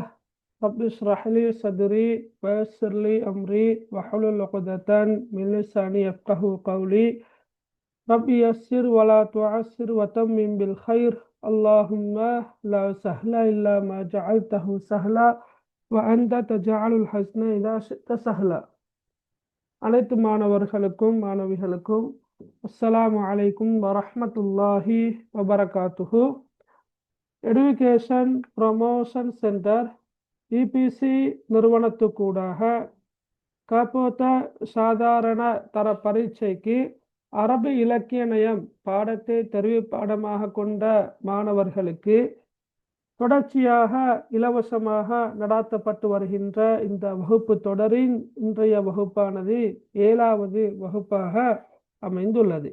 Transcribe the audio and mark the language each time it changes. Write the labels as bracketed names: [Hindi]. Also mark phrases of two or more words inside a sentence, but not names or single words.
[Arabic] رب اشرح لي صدري ويسر لي أمري واحلل عقدة من لساني يفقه قولي. رب يسر ولا تعسر وتمم بالخير. اللهم لا سهل إلا ما جعلته سهلا وأنت تجعل الحزن إذا شئت سهلا. [Tamil] அனைத்து மாணவர்களுக்கும் மாணவிகளுக்கும் [Arabic] السلام عليكم ورحمة الله وبركاته. [Tamil] எடுகேஷன் ப்ரமோஷன் சென்டர் இபிசி நிறுவனத்துக்கூடாக காப்போத்த சாதாரண தர பரீட்சைக்கு அரபு இலக்கிய நயம் பாடத்தை தெரிவு பாடமாக கொண்ட மாணவர்களுக்கு தொடர்ச்சியாக இலவசமாக நடாத்தப்பட்டு வருகின்ற இந்த வகுப்பு தொடரின் இன்றைய வகுப்பானது 7வது வகுப்பாக அமைந்துள்ளது.